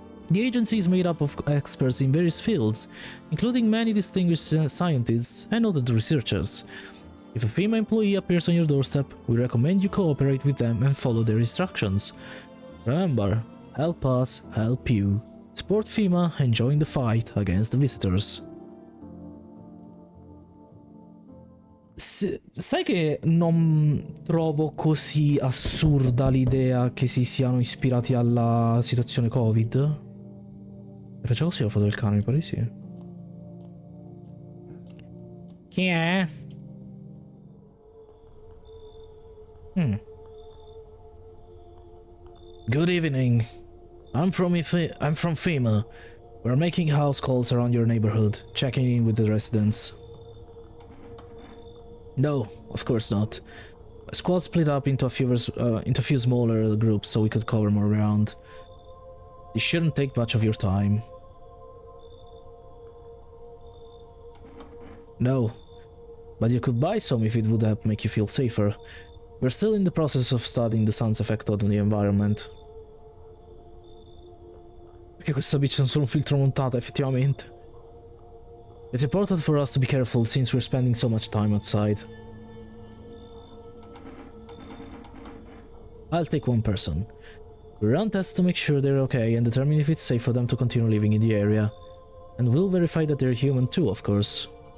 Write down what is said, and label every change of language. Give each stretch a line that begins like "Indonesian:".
English: The agency is made up of experts in various fields, including many distinguished scientists and noted researchers. If a FEMA employee appears on your doorstep, we recommend you cooperate with them and follow their instructions. Remember, help us help you. Support FEMA and join the fight against the visitors.
Italian: Sai che non trovo così assurda l'idea che si siano ispirati alla situazione Covid? Era già così la foto del cane, mi pare di sì. Chi è?
English: Good evening. I'm from FEMA. We're making house calls around your neighborhood, checking in with the residents. No, of course not. Squad split up into a few smaller groups so we could cover more ground. This shouldn't take much of your time. No, but you could buy some if it would help make you feel safer. We're still in the process of studying the sun's effect on the environment.
Italian: Perché questa bitch non solo un filtro montata, effettivamente.
English: It's important for us to be careful since we're spending so much time outside. I'll take one person. We run tests to make sure they're okay and determine if it's safe for them to continue living in the area. And we'll verify that they're human too, of course.